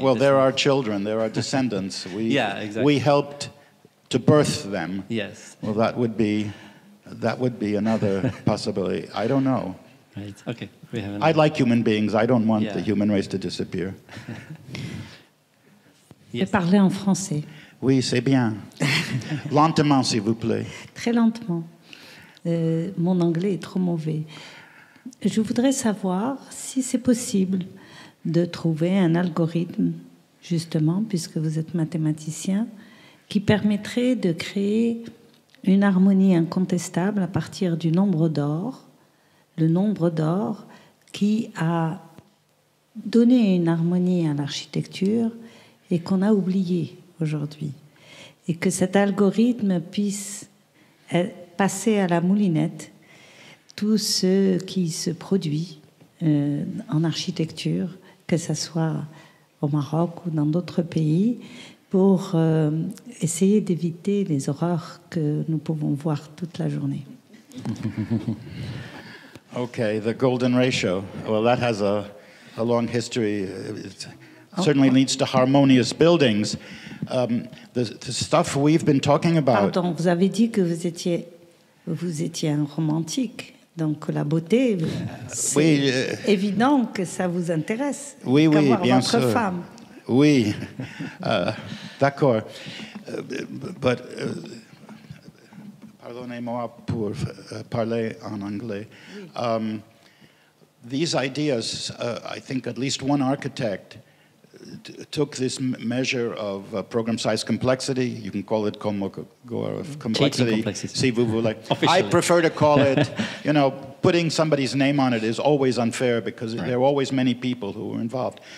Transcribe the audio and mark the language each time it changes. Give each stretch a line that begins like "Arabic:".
English: Well, there are children, there are descendants. Yeah, exactly. We helped to birth them. Yes. Well, that would be another possibility. I don't know. Right. Okay. We have I like human beings. I don't want the human race to disappear.
French: Je vais parler en français. Oui, c'est bien. Lentement, s'il vous plaît. Très lentement. Mon anglais est trop mauvais. Je voudrais savoir si c'est possible de trouver un algorithme, justement, puisque vous êtes mathématicien, qui permettrait de créer une harmonie incontestable à partir du nombre d'or, le nombre d'or qui a donné une harmonie à l'architecture et qu'on a oublié aujourd'hui. Et que cet algorithme puisse passer à la moulinette tout ce qui se produit en architecture, que ce soit au Maroc ou dans d'autres pays, pour essayer d'éviter les horreurs que nous pouvons voir toute la journée.
English: Okay, the golden ratio. Well, that has a long history. It certainly leads to harmonious buildings. The stuff we've been talking about...
French: Pardon, vous avez dit que vous étiez un romantique. Donc la beauté, c'est évident que ça vous intéresse. Oui, bien votre sûr. Femme. Oui, d'accord. But, pardonnez-moi pour parler en anglais.
English: These ideas, I think at least one architect took this measure of program size complexity. You can call it complexity, si vous voulez. I prefer to call it, putting somebody's name on it is always unfair because there are always many people who are involved.